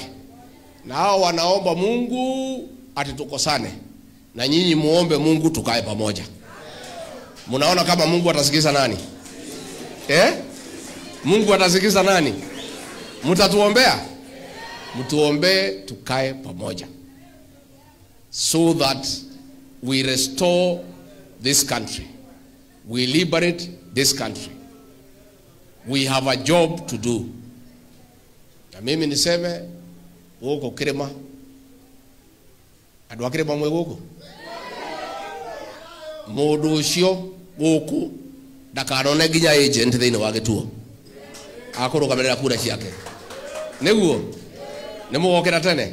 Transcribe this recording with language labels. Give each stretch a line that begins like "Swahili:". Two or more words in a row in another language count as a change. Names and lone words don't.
Swahili: Na hao wanaomba Mungu atitukosane. Na nyinyi muombe Mungu tukae pamoja. Munaona kama Mungu atasikiza nani? Mungu atasikiza nani? Mtatuombea? Mtuombe tukae pamoja.
English: So that we restore this country. We liberate this country. We have a job to do.
Swahili: Na mimi niseme huko Kirima.
Kikuyu: Andũ a Kirima mwe guko. Mũndũ ũcio guku ndakanone nginya agent thĩinĩ wa gĩtuo. Akũrũgamĩrĩra kura ciake. Nĩguo nĩ mũgokĩra tene.